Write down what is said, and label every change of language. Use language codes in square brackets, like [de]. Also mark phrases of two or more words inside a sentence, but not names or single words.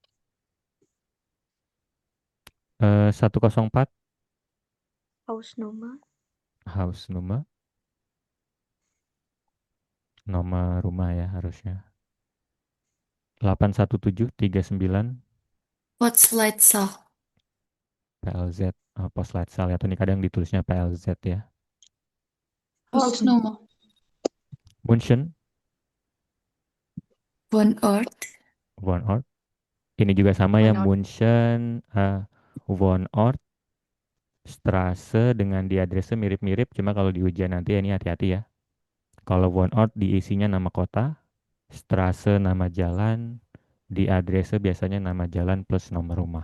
[de] 104 Hausnummer. [id] Nomor rumah ya harusnya. [de] 81739 Postleitzahl. PLZ. Postleitzahl ya. [id] Atau ini kadang ditulisnya PLZ ya. [de] Hausnummer. München. One Ort. One Ort. [id] Ini juga sama ya, [de] Wohnort. [id] München, Wohnort, Straße dengan di addressnya mirip-mirip, cuma kalau di ujian nanti ya ini hati-hati ya. Kalau Wohnort diisinya nama kota, Straße nama jalan, di addressnya biasanya nama jalan plus nomor rumah.